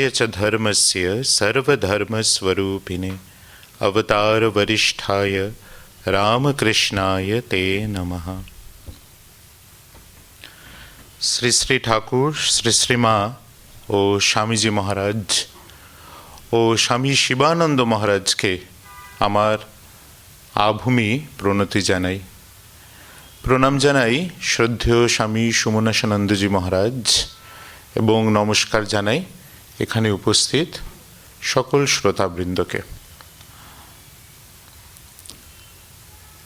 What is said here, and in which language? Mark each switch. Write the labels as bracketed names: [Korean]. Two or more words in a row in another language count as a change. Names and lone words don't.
[Sanskrit] च धर्मस्य सर्वधर्मस्वरूपिणे अवतार वरिष्ठाय रामकृष्णाय ते नमः। [Bangla] শ্রী শ্রী ঠাকুর, শ্রী শ্রীমা ও স্বামীজি মহারাজ ও স্বামী শিবানন্দ মহারাজকে আমার আভূমি প্রণতি জানাই। প্রণাম জানাই শ্রদ্ধেয় স্বামী সুমনাসানন্দজি মহারাজ এবং নমস্কার জানাই এখানে উপস্থিত সকল শ্রোতাবৃন্দকে।